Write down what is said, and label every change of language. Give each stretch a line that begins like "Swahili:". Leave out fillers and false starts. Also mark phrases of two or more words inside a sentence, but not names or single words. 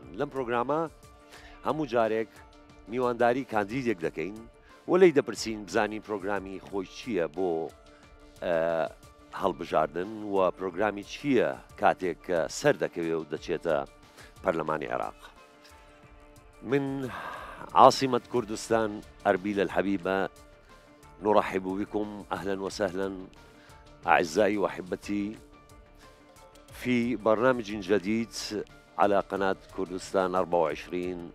Central Kurdish: لەم پرۆگرامە هەموو جارێک میوانداری کاندیدێک دەکەین و لی دەپرسین بزانین پرۆگرامی خۆی چییە بۆ هەڵبژاردن و پرۆگرامی چییە کاتێک سەر دەکەوێت و دەچێتە پەرلەمانی عێراق.
Arabic: من عاصمة كردستان أربيل الحبيبة نرحب بكم أهلا وسهلا أعزائي وأحبتي في برنامج جديد على قناة كردستان 24.